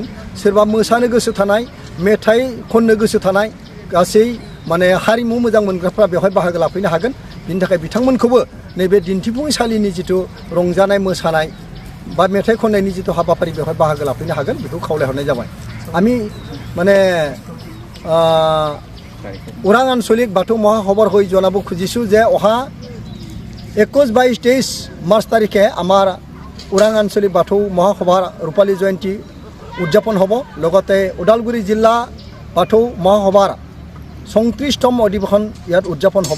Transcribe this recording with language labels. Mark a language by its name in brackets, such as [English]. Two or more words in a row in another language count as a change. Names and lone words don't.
[Bodo] सोरबा मोसानो गोसो थानाय, मेथाइ खननो गोसो थानाय गासै हारिमु मोजां मोनग्राफ्रा बेवहाय बाहागो लाफैनो हागोन। बिनि थाखाय बिथांमोनखौबो नैबे दिन्थिफुंसालिनि जिथु रंजानाय मोसानाय बा मेथाइ खननायनि जिथु हाबाफारि बेवहाय बाहागो लाफैनो हागोन बेखौ खावलायहरनाय जाबाय। [Assamese] आमी ওৰাং আঞ্চলিক বাথৌ মহাসভাৰ হৈ জনাব খুজিছোঁ যে অহা 21, 22, 23 মাৰ্চ তাৰিখে আমাৰ ওৰাং আঞ্চলিক বাথৌ মহাসভাৰ ৰূপালী জয়ন্তী উদযাপন হ'ব। লগতে ওদালগুৰি জিলা বাথৌ মহাসভাৰ 34তম অধিৱেশন ইয়াত উদযাপন হ'ব।